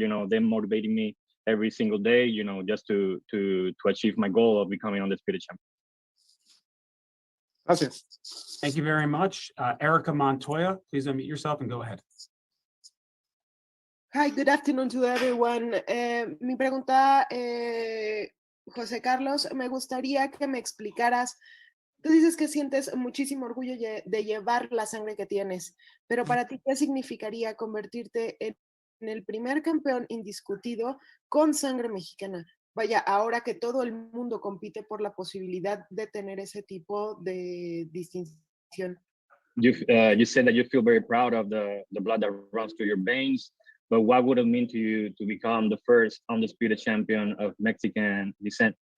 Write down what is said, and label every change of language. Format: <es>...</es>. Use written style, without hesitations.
<en>You know, they're motivating me every single day, you know, just to achieve my goal of becoming undisputed champion.</en> <es>Gracias.</es> <en>Thank you very much. Erica Montoya, please unmute yourself and go ahead. Hi, good afternoon to everyone.</en> <es>Mi pregunta, José Carlos, me gustaría que me explicaras, tú dices que sientes muchísimo orgullo de llevar la sangre que tienes, pero para ti, ¿qué significaría convertirte en el primer campeón indiscutido con sangre mexicana? Vaya, ahora que todo el mundo compite por la posibilidad de tener ese tipo de distinción.</es> <en>You said that you feel very proud of the blood that runs through your veins, but what would it mean to you to become the first undisputed champion of Mexican descent?</en>